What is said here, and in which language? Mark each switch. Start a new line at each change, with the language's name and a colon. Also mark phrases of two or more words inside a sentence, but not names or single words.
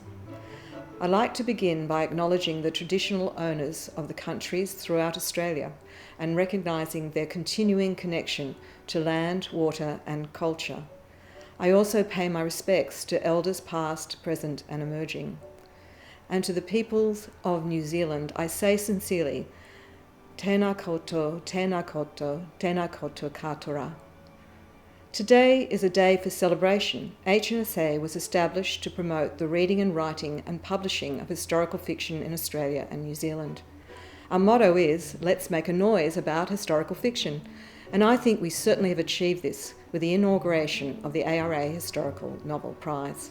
English: I'd like to begin by acknowledging the traditional owners of the countries throughout Australia and recognising their continuing connection to land, water and culture. I also pay my respects to elders past, present and emerging. And to the peoples of New Zealand, I say sincerely,
Māori: tēnā koutou, tēnā koutou, tēnā koutou katoa.
English: Today is a day for celebration. HNSA was established to promote the reading and writing and publishing of historical fiction in Australia and New Zealand. Our motto is, let's make a noise about historical fiction, and I think we certainly have achieved this with the inauguration of the ARA Historical Novel Prize.